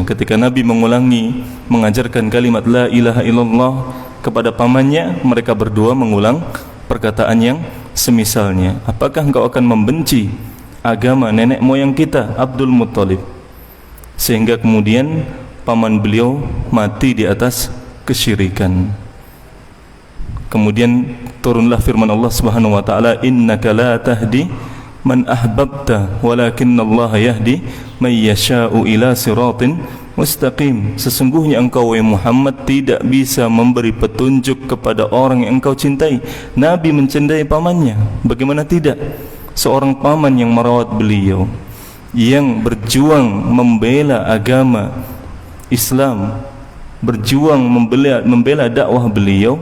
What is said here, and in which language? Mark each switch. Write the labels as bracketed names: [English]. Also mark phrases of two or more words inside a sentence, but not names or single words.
[Indonesian] Ketika Nabi mengajarkan kalimat [Arabic] لا إله إلا الله [Indonesian] kepada pamannya, mereka berdua mengulang perkataan yang semisalnya. Apakah engkau akan membenci agama nenek moyang kita, Abdul Muttalib? Sehingga kemudian paman beliau mati di atas kesyirikan. Kemudian turunlah firman Allah [Arabic] سبحانه وتعالى إنك لا تهدي من أحببت ولكن الله يهدي من يشاء إلى صراط مستقيم. [Indonesian] Sesungguhnya engkau wahai Muhammad tidak bisa memberi petunjuk kepada orang yang engkau cintai. Nabi mencintai pamannya, bagaimana tidak? Seorang paman yang merawat beliau, yang berjuang membela agama Islam, berjuang membela dakwah beliau.